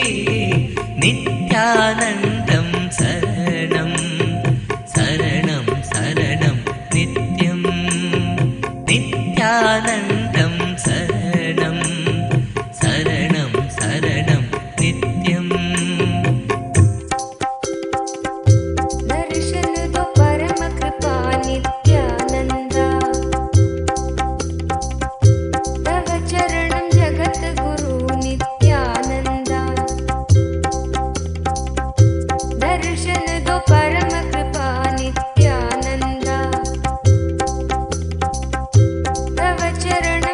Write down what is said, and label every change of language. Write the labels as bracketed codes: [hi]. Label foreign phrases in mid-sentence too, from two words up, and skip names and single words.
[sa] नित्यानन्दं शरणं शरणं शरणं नित्यं नित्यानन्दं शरणं शरणं शरणं नित्यं [hi] दर्शन दो परम कृपा नित्यानंदा तव चरणं जगत गुरु नित्यानंदा दर्शन दो परम कृपा नित्यानंदा तव चरण